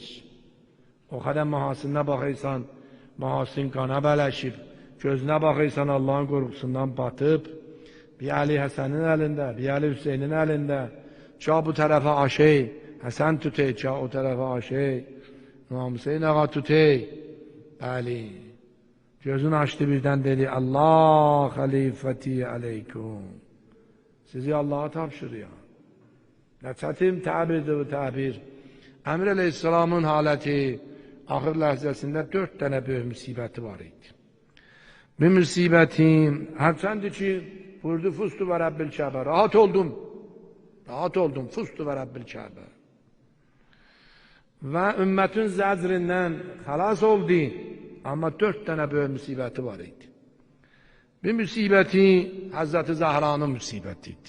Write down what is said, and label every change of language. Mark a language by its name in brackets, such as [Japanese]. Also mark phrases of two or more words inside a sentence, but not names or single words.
[Azerbaijani] O qədər mahasına baxırsan, mahasın qana bələşib, gözünə baxırsan Allahın qorxusundan batıb, bir Əli Həsənin əlində, bir Əli Hüseynin əlində, ca bu tərəfə aşey, Həsən tutey, ca o tərəfə aşey, İmam Hüseyin ağa tutey, bəli, gözünü açdı birdən dedi, [Arabic] الله خليفتي عليكم, [Azerbaijani] sizi Allah'a tapşırıyor. Nə çətin təbirdir bu təbir. Əmir Əleyhisselamın haləti, axır ləhzəsində 4 dənə böyük müsibəti var idi. Bir müsibətim, hərçəndir ki, Buyurdu [Arabic] فزت ورب الكعبة. [Azerbaijani] Rahat oldum. Rahat oldum. [Arabic] فزت ورب الكعبة. [Azerbaijani] Ve ümmetin zəcrindən xalas oldu. Ama 4 [Turkish] tane böyle [Azerbaijani] müsibəti var idi. Bir müsibəti Hazreti Zahra'nın müsibətiydi.